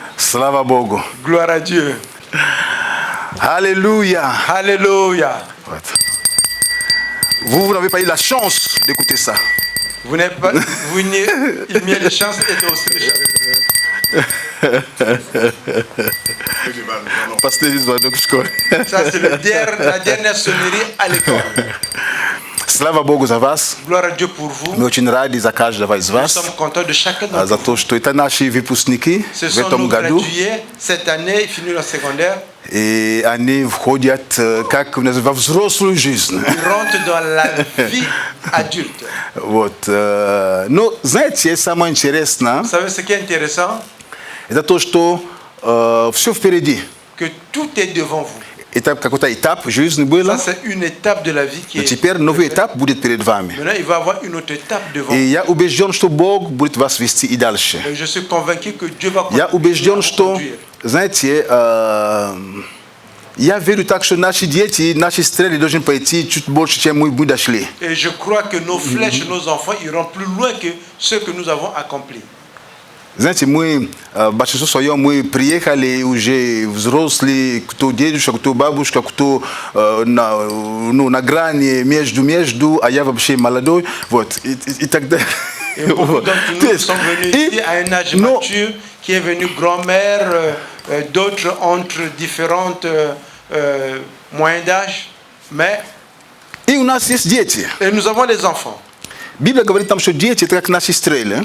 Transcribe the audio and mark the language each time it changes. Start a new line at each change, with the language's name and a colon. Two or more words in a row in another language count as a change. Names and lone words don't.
Russian: Слава Богу.
French: Gloire à Dieu. Alléluia. Alléluia. Vous n'avez pas eu la chance d'écouter ça. Vous n'avez pas, vous n'avez eu la chance d'être aussi riche. Pasteur Zvonok, je connais. Ça, c'est la dernière sonnerie à l'école.
Russian: Слава Богу за вас.
French: Gloire à Dieu pour vous.
Russian: Mi очень ради за каждого из
French: Nous
Russian: вас.
French: sommes contents de chacun d'entre
Russian: За
French: vous.
Russian: то, что это наши выпускники
French: Ce
Russian: в
French: sont
Russian: этом
French: nos
Russian: году.
French: gradués cette année, ils finissent leur secondaire.
Russian: И они входят как во взрослую жизнь.
French: Ils rentrent dans la vie adulte.
Russian: Вот. Но, знаете, самое интересное,
French: Vous savez ce qui est intéressant?
Russian: это то, что все впереди.
French: Que tout est devant vous.
Russian: Это какой-то этап жизни
French: Ça,
Russian: было.
French: c'est une étape de la vie qui
Russian: Но
French: est...
Russian: теперь новый этап будет перед вами.
French: Maintenant, il va y avoir une autre étape devant
Russian: И
French: vous.
Russian: я убежден, что Бог будет вас вести и дальше.
French: Et je suis convaincu que Dieu va
Russian: Я
French: continuer à
Russian: убежден,
French: vous
Russian: что,
French: conduire.
Russian: знаете, я верю так, что наши дети, наши стрелы должны пойти чуть больше, чем мы дошли.
French: Et je crois que nos flèches, nos enfants iront plus loin que ce que nous avons accompli.
Russian: Знаете, мы, большинство своем, мы приехали уже взрослые, кто дедушка, кто бабушка, кто на грани между, а я вообще молодой, вот, и так далее.
French: Et beaucoup d'entre nous sont venus ici à un âge mature, qui est venu grand-mère, d'autres entre différentes moyens d'âge, mais
Russian: И у нас есть дети.
French: et nous avons les enfants.
Russian: Библия говорит там, что дети это как наши стрелы.